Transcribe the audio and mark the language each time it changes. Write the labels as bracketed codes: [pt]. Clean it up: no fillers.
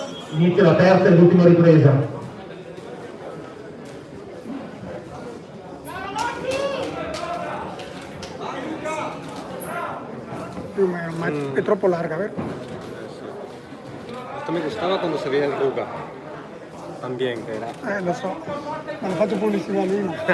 [it] Inizia la terza e l'ultima ripresa. Più o meno, ma è troppo larga, vero? [es] Esto me gustaba cuando se veía el Ruga. También, que era. [it] Lo so, me hanno fatto pubblicità lì.